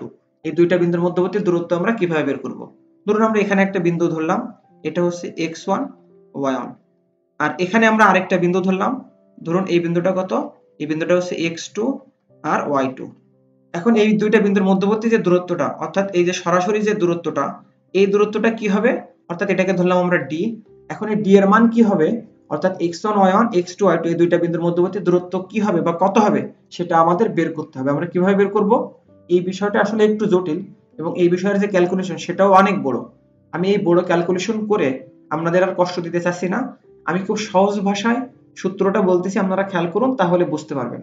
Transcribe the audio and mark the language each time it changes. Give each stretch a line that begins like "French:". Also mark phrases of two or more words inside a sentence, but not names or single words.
Bangla: এই দুইটা বিন্দুর মধ্যবর্তী দূরত্ব আমরা কিভাবে বের করব। ধরুন আমরা এখানে একটা বিন্দু ধরলাম, এটা হচ্ছে x1 y1, আর এখানে আমরা আরেকটা বিন্দু ধরলাম, ধরুন এই বিন্দুটা কত, এই বিন্দুটা হচ্ছে x2 আর y2। এখন এই দুইটা বিন্দুর মধ্যবর্তী যে দূরত্বটা, অর্থাৎ এই যে সরাসরি যে দূরত্বটা, এই দূরত্বটা কি হবে, অর্থাৎ এটাকে ধরলাম আমরা d। এখন এই d এর মান কি হবে, অর্থাৎ x1 y1 x2 y2 এই দুইটা বিন্দুর মধ্যবর্তী দূরত্ব কি হবে বা কত হবে সেটা আমাদের বের করতে হবে। আমরা কিভাবে বের করব, এই বিষয়টা আসলে একটু জটিল এবং এই বিষয়ের যে ক্যালকুলেশন সেটাও অনেক বড়। আমি এই বড় ক্যালকুলেশন করে আপনাদের আর কষ্ট দিতে চাচ্ছি না, আমি খুব সহজ ভাষায় সূত্রটা বলতেছি, আপনারা খেয়াল করুন তাহলে বুঝতে পারবেন।